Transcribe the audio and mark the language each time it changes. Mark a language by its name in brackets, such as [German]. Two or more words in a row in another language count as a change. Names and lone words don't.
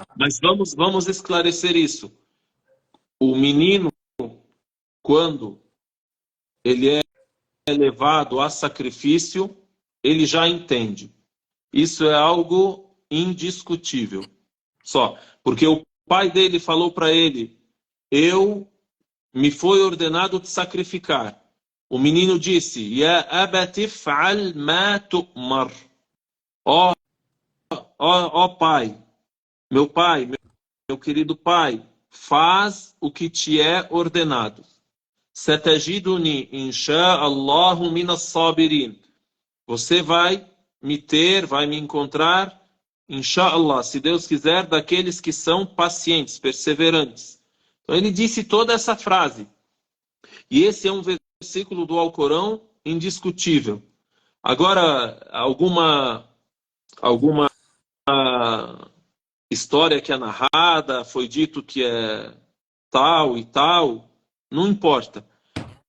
[Portuguese] mas vamos esclarecer isso. O menino, quando ele é levado a sacrifício, ele já entende. Isso é algo indiscutível. Só. Porque o pai dele falou para ele: me foi ordenado te sacrificar. O menino disse: [Arabic] يا أبت افعل ما تؤمر. [Portuguese] Ó, ó pai, meu querido pai, faz o que te é ordenado. [Arabic] ستجدني إن شاء الله من الصابرين. [Portuguese] Você vai me encontrar, inshallah, se Deus quiser, daqueles que são pacientes, perseverantes. Então ele disse toda essa frase. E esse é um versículo do Alcorão indiscutível. Agora, alguma história que é narrada, foi dito que é tal e tal, não importa.